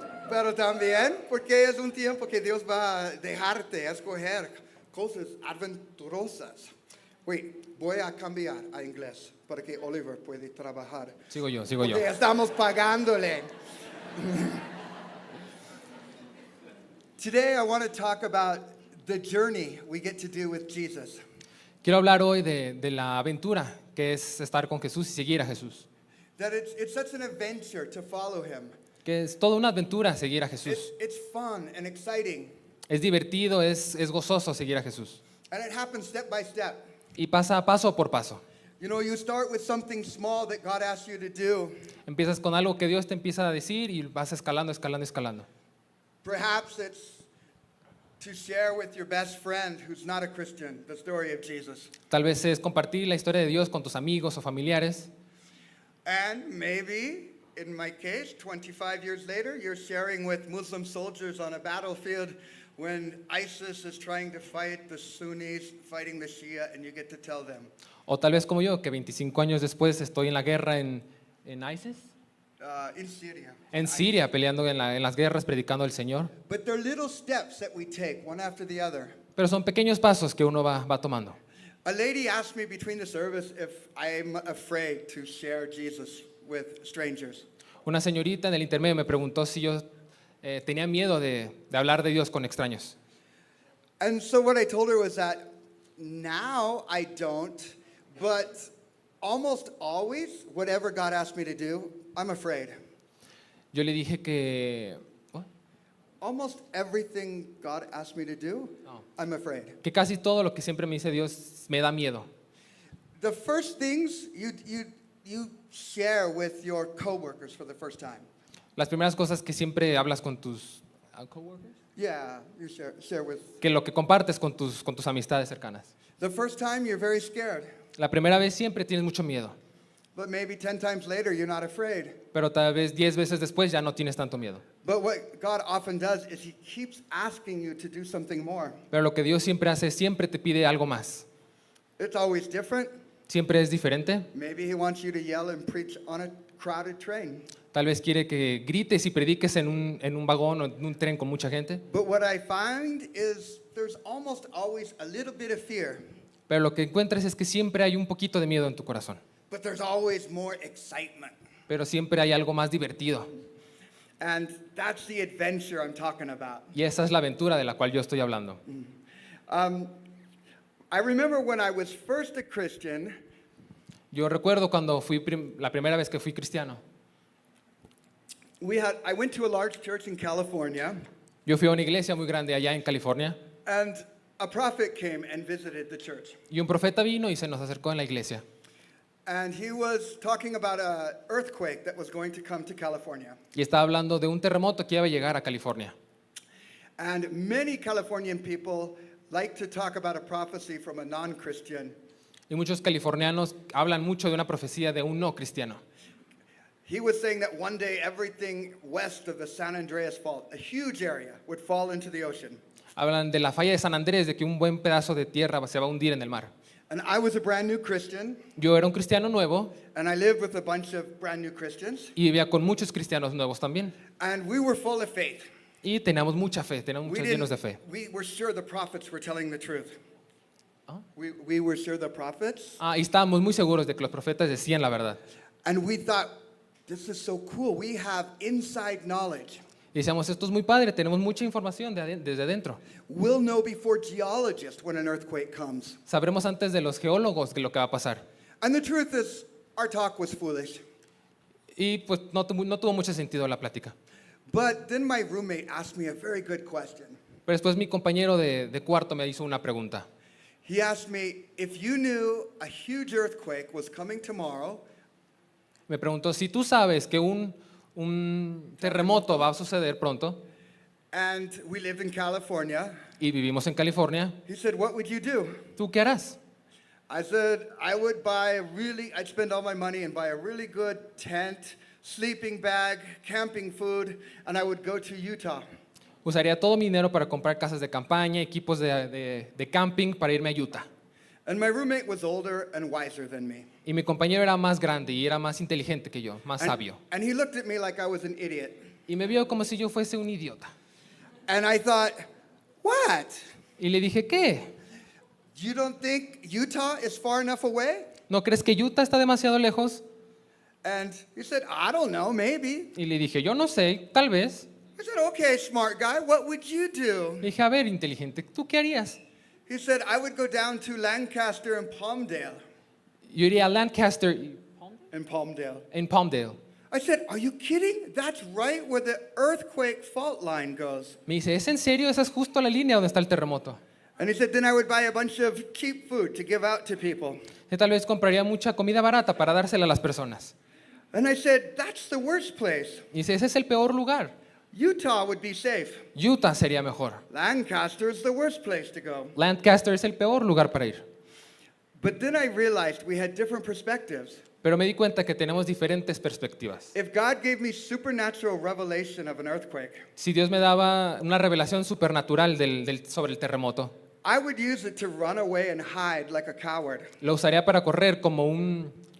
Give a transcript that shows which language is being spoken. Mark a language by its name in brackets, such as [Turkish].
[Spanish] Pero también porque es un tiempo que Dios va a dejarte escoger cosas aventurosas. Voy a cambiar a inglés para que Oliver pueda trabajar. Sigo yo. Porque estamos pagándole. [English] Today I want to talk about the journey we get to do with Jesus. [Spanish] Quiero hablar hoy de la aventura que es estar con Jesús y seguir a Jesús. [English] That it's such an adventure to follow him. [Spanish] Que es toda una aventura seguir a Jesús. [English] It's fun and exciting. [Spanish] Es divertido, es gozoso seguir a Jesús. [English] And it happens step by step. [Spanish] Y pasa paso por paso. [English] You know, you start with something small that God asks you to do. [Spanish] Empiezas con algo que Dios te empieza a decir y vas escalando. [English] Perhaps it's to share with your best friend who's not a Christian the story of Jesus. [Spanish] Tal vez es compartir la historia de Dios con tus amigos o familiares. [English] And maybe, in my case, 25 years later, you're sharing with Muslim soldiers on a battlefield when ISIS is trying to fight the Sunnis, fighting the Shia, and you get to tell them. [Spanish] O tal vez como yo, que 25 años después estoy en la guerra en ISIS. [English] In Syria. [Spanish] En Siria, peleando en las guerras, predicando al Señor. [English] But they're little steps that we take, one after the other. [Spanish] Pero son pequeños pasos que uno va tomando. [English] A lady asked me between the service if I'm afraid to share Jesus with strangers. [Spanish] Una señorita en el intermedio me preguntó si yo tenía miedo de hablar de Dios con extraños. [English] And so what I told her was that now I don't, but almost always, whatever God asked me to do, I'm afraid. [Spanish] Yo le dije que, [English] ¿what? Almost everything God asked me to do, Oh. I'm afraid. [Spanish] Que casi todo lo que siempre me dice Dios me da miedo. [English] The first things you share with your coworkers for the first time. [Spanish] Las primeras cosas que siempre hablas con tus coworkers, [English] Yeah, you share with. [Spanish] que lo que compartes con tus amistades cercanas. [English] The first time you're very scared, [Spanish] La primera vez siempre tienes mucho miedo, [English] but maybe 10 times later you're not afraid. [Spanish] pero tal vez 10 veces después ya no tienes tanto miedo. [English] But what God often does is he keeps asking you to do something more. [Spanish] Pero lo que Dios siempre hace, siempre te pide algo más. [English] It's always different. [Spanish] Siempre es diferente. [English] Maybe he wants you to yell and preach on a crowded train. [Spanish] Tal vez quiere que grites y prediques en un vagón o en un tren con mucha gente. [English] But what I find is there's almost always a little bit of fear, [Spanish] Pero lo que encuentras es que siempre hay un poquito de miedo en tu corazón. [English] but there's always more excitement. [Spanish] Pero siempre hay algo más divertido. [English] And that's the adventure I'm talking about. [Spanish] Y esa es la aventura de la cual yo estoy hablando. [English] I remember when I was first a Christian, [Spanish] Yo recuerdo cuando fui la primera vez que fui cristiano. [English] I went to a large church in California, [Spanish] Yo fui a una iglesia muy grande allá en California [English] and a prophet came and visited the church. [Spanish] y un profeta vino y se nos acercó en la iglesia. [English] And he was talking about an earthquake that was going to come to California. [Spanish] Y estaba hablando de un terremoto que iba a llegar a California. [English] And many Californian people like to talk about a prophecy from a non-Christian. [Spanish] Y muchos californianos hablan mucho de una profecía de un no cristiano. [English] He was saying that one day everything west of the San Andreas Fault, a huge area, would fall into the ocean. [Spanish] Hablan de la falla de San Andrés, de que un buen pedazo de tierra se va a hundir en el mar. [English] And I was a brand new Christian, [Spanish] Yo era un cristiano nuevo [English] and I lived with a bunch of brand new Christians, [Spanish] y vivía con muchos cristianos nuevos también. [English] and we were full of faith. [Spanish] Y teníamos mucha fe, teníamos [English] We [Spanish] muchos llenos de fe. [English] we were sure the prophets were telling the truth. Huh? We were sure the prophets, [Spanish] Y estábamos muy seguros de que los profetas decían la verdad. [English] and we thought, this is so cool. We have inside knowledge. [Spanish] Y decíamos, esto es muy padre, tenemos mucha información desde adentro. [English] We'll know before geologists when an earthquake comes. [Spanish] Sabremos antes de los geólogos de lo que va a pasar. [English] And the truth is, our talk was foolish. [Spanish] Y pues no tuvo mucho sentido la plática. [English] But then my roommate asked me a very good question. [Spanish] Pero después mi compañero de cuarto me hizo una pregunta. [English] He asked me, if you knew a huge earthquake was coming tomorrow, [Spanish] Me preguntó, si tú sabes que un terremoto va a suceder pronto [English] and we live in California, [Spanish] y vivimos en California, [English] he said, what would you do? [Spanish] ¿tú qué harás? [English] I said, I'd spend all my money and buy a really good tent, sleeping bag, camping food, and I would go to Utah. [Spanish] Usaría todo mi dinero para comprar casas de campaña, equipos de camping para irme a Utah. [English] And my roommate was older and wiser than me. [Spanish] Y mi compañero era más grande y era más inteligente que yo, más sabio. [English] And he looked at me like I was an idiot. [Spanish] Y me vio como si yo fuese un idiota. [English] And I thought, what? [Spanish] Y le dije, ¿qué? [English] You don't think Utah is far enough away? [Spanish] ¿No crees que Utah está demasiado lejos? [English] And he said, I don't know, maybe. [Spanish] Y le dije, yo no sé, tal vez. [English] I said, okay, smart guy, what would you do? [Spanish] Le dije, a ver, inteligente, ¿tú qué harías? [English] He said, I would go down to Lancaster and Palmdale. [Spanish] Yo iría a Lancaster [English] In Palmdale. [Spanish] en Palmdale. [English] I said, are you kidding? That's right where the earthquake fault line goes. [Spanish] Me dice, ¿es en serio? Esa es justo la línea donde está el terremoto. [English] And he said, then I would buy a bunch of cheap food to give out to people. [Spanish] Yo tal vez compraría mucha comida barata para dársela a las personas. [English] And I said, that's the worst place. [Spanish] Y dice, ese es el peor lugar. [English] Utah would be safe. [Spanish] Utah sería mejor. [English] Lancaster is the worst place to go. [Spanish] Lancaster es el peor lugar para ir. [English] But then I realized we had different perspectives. [Spanish] Pero me di cuenta que tenemos diferentes perspectivas. [English] If God gave me supernatural revelation of an earthquake, [Spanish] Si Dios me daba una revelación supernatural sobre el terremoto, [English] I would use it to run away and hide like a coward. [Spanish] lo usaría para correr como un